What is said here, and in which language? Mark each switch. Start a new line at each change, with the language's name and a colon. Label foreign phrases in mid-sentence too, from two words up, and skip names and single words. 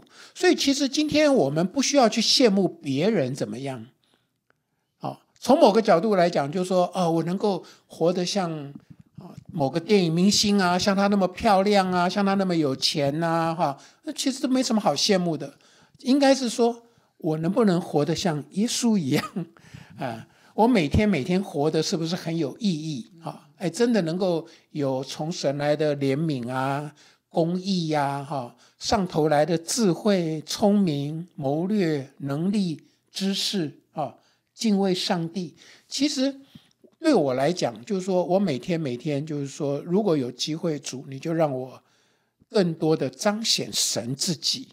Chinese: 所以其實今天我們不需要去羨慕別人怎麼樣從某個角度來講，就是說我能夠活得像某個電影明星像他那麼漂亮像他那麼有錢那其實都沒什麼好羨慕的。應該是說我能不能活得像耶穌一樣我每天活得是不是很有意義真的能夠有從神來的憐憫公義上頭來的智慧、聰明、謀略、能力、知識敬畏上帝。其實對我來講，就是說我每天就是說，如果有機會，主你就讓我更多的彰顯神自己。